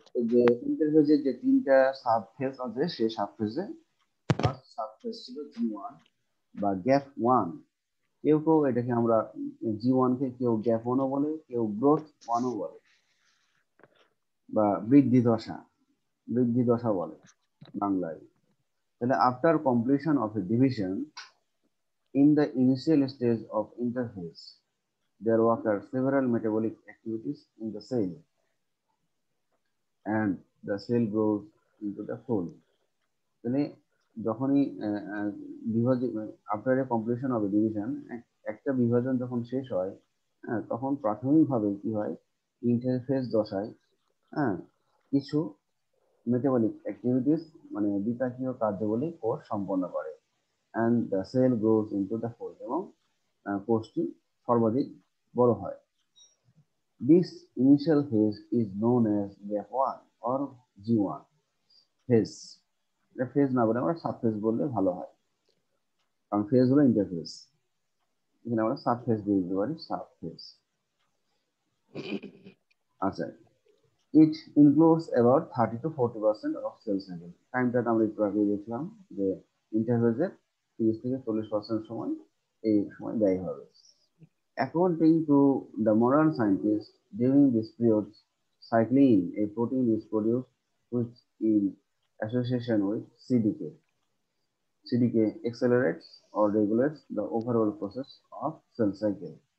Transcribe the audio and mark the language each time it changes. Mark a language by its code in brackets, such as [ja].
[bn] যে ইন্টারফেজের যে তিনটা সাবফেজ আছে সেই সাবফেজে ফার্স্ট সাবফেজ ছিল G1 বা গ্যাপ 1। কেউ কেউ এটাকে আমরা G1 কে কেউ গ্যাপ 1 ও বলে, কেউ গ্রোথ 1 ও বলে, বা বৃদ্ধি দশা বলে বাংলায়। [en] তাহলে after completion of a division in the initial stage of interphase there occur several metabolic activities in the cell and the cell grows into the full। [bn] তাহলে যখনই বিভাজন, [en] after a completion of division, [bn] একটা বিভাজন যখন শেষ হয় তখন প্রাথমিকভাবে কি হয়? ইন্টারফেস দশায় কিছু মেটাবলিক অ্যাক্টিভিটিস মানে বিপাকীয় কার্যাবলী কোষ সম্পন্ন করে। [en] and the cell grows into the whole, [bn] এবং কোষটি সর্বাধিক বড় হয়। [en] This initial phase is known as gap 1 or G1 phase. [bn] Phase না বলে আমরা সাবফেজ বললে ভালো হয়, কারণ ফেজ হলো ইন্টারফেস। এখানে আমরা সাবফেজ দিয়ে দিতে পারি, সাবফেজ। [en] আচ্ছা, it includes about 30 to 40% of cell cycle. [bn] টাইমটা আমরা একটু আগে দেখলাম যে ইন্টারফেজের 30 থেকে 40% সময় এই সময় ব্যয় হবে। [en] According to the modern scientists, during this period, cyclin, a protein is produced which in association with CDK. CDK accelerates or regulates the overall process of cell cycle.